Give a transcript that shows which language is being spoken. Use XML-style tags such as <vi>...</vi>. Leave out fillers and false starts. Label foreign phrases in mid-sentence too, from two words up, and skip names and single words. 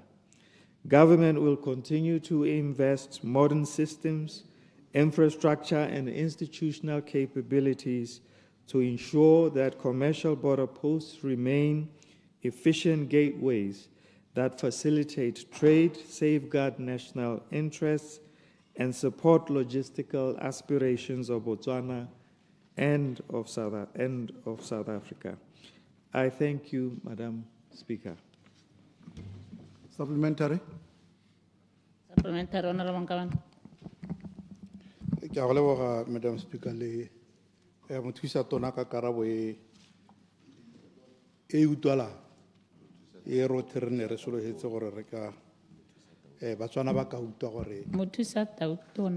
<en>Government will continue to invest modern systems, infrastructure, and institutional capabilities to ensure that commercial border posts remain efficient gateways that facilitate trade, safeguard national interests, and support logistical aspirations of Botswana and of South Africa. I thank you, Madam Speaker. Supplementary. Supplementary, Honorable Nkawana.</en> <tn>Ke a go leboga,</tn> <en>Madam Speaker,</en> <tn>le mothusa tona ka karabo e utlwala e rotlhe re ne re sologetse gore re ka Batswana ba ka utlwa gore Mothusa Tautona.</tn>